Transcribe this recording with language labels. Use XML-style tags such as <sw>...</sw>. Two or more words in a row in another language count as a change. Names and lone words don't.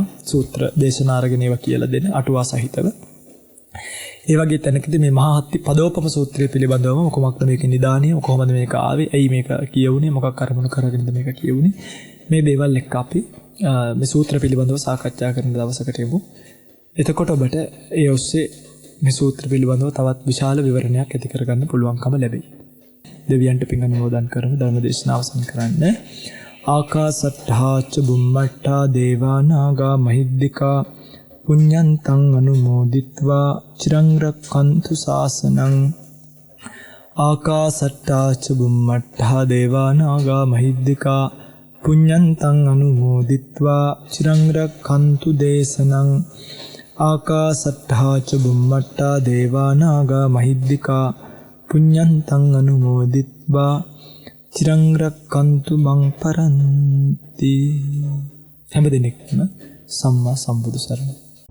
<si>සූත්‍ර දේශනා අරගෙන ඒවා කියලා දෙන අටුවා සහිතව. ඒ වගේ තැනකදී මේ මහා හත්ති පදෝපම සූත්‍රය පිළිබඳවම කොහොමද මේකේ නිදානිය, කොහොමද මේක ආවේ, ඇයි මේක කියවුනේ, මොකක් අරමුණු කරගෙනද මේක කියවුනේ, මේ දේවල් එක්ක අපි මේ සූත්‍ර පිළිබඳව සාකච්ඡා කරන දවසකට යමු. එතකොට ඔබට ඒ ඔස්සේ මේ සූත්‍ර පිළිබඳව තවත් විශාල විවරණයක් ඇති කරගන්න පුළුවන්කම ලැබෙයි. දෙවියන්ට පින් අනුමෝදන් කරමු. ධර්ම දේශනාව අවසන් කරන්න.</si> <pi>ආකාසට්ඨා ච බුම්මට්ඨා දේවා නාග මහිද්దికා පුඤ්ඤන්තං අනුමෝදිත්වා චිරං රක්ඛන්තු ශාසනං. ආකාසට්ඨා ච බුම්මට්ඨා දේවා නාග මහිද්దికා පුඤ්ඤන්තං අනුමෝදිත්වා චිරං රක්ඛන්තු දේශනං. ආකාසට්ඨා ච බුම්මට්ඨා දේවා නාග මහිද්దికා පුඤ්ඤන්තං අනුමෝදිත්වා චිරං රක්ඛන්තු මං පරන්ති.</pi> <si>හැම දිනෙකම සම්මා සම්බුදු සරණයි.</si>